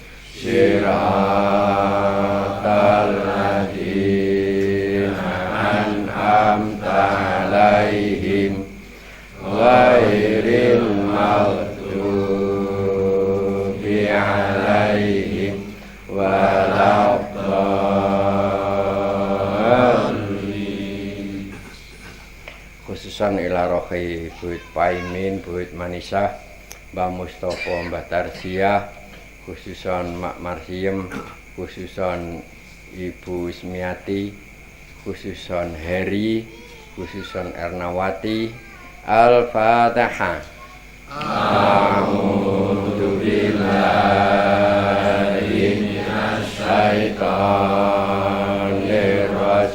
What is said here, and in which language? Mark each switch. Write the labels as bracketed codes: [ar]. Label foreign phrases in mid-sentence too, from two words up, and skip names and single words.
[ar] صراط الذين أنعمت عليهم غير المغضوب عليهم ولا الضالين. خصوصا إلى روح Buyut Paimin, Buyut Manisah, Mbah Mustofa, Mbah Tarziah, khususan Mak Marsiem, khususan Ibu Ismiati, khususan Heri, khususan Ernawati. Al-Fatihah. أعوذ بالله من الشيطان الرجيم.